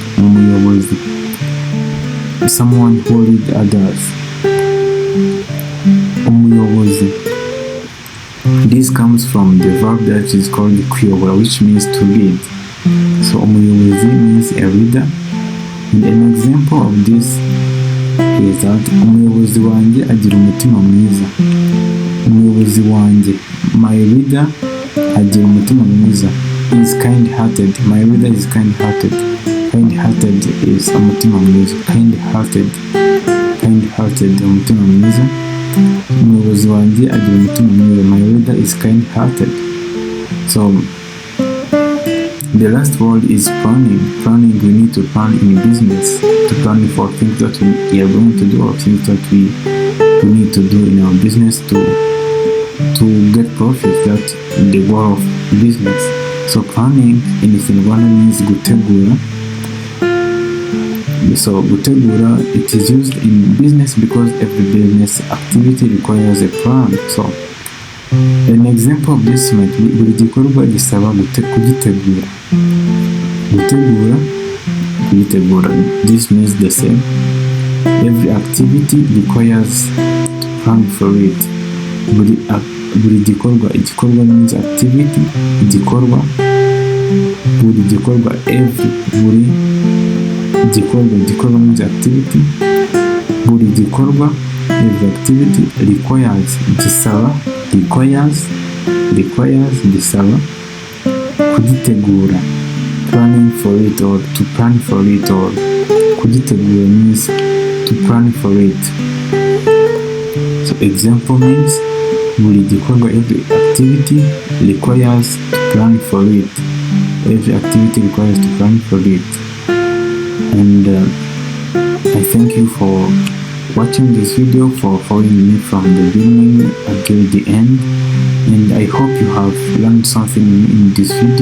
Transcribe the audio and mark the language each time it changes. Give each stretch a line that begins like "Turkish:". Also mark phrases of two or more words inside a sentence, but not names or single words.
English: Someone who leads others.
Kinyarwanda: Umuyobozi.
English: This comes from the verb that is called kuyobora, which means to lead. So umuyobozi means a reader. And an example of this is that
Kinyarwanda: umuyobozi wanjye agira umutima mwiza. Umuyobozi wanjye,
English: my leader,
Kinyarwanda: agira umutima mwiza.
English: He is kind-hearted. My leader is kind-hearted. Kind-hearted is
Kinyarwanda: umutima mwiza.
English: Kind-hearted,
Kinyarwanda: umutima mwiza. Umuyobozi wanjye agira umutima mwiza.
English: My leader is kind-hearted. So the last word is planning. Planning, we need to plan in business, to plan for things that we are going to do, or things that we need to do in our business to get profit. That's the goal of business. So planning in Kinyarwanda means gutegura.
Kinyarwanda: So gutegura,
English: it is used in business because every business activity requires a plan. So an example of this might be
Kinyarwanda: buri gikorwa gisaba kugitegura. gutegura, kuyitegura.
English: This means the same. Every activity requires to plan for it.
Kinyarwanda: Buri gikorwa, igikorwa
English: means activity,
Kinyarwanda: igikorwa, buri gikorwa, buri gikorwa
English: means activity,
Kinyarwanda: buri gikorwa,
English: every activity requires,
Kinyarwanda: gisaba, requires, gisaba, kugitegura,
English: planning for it or to plan for it, or kugitegura means to plan for it. So example means
Kinyarwanda: buri gikorwa,
English: every activity requires to plan for it. Every activity requires to plan for it. And I thank you for watching this video, for following me from the beginning until the end, and I hope you have learned something in this video.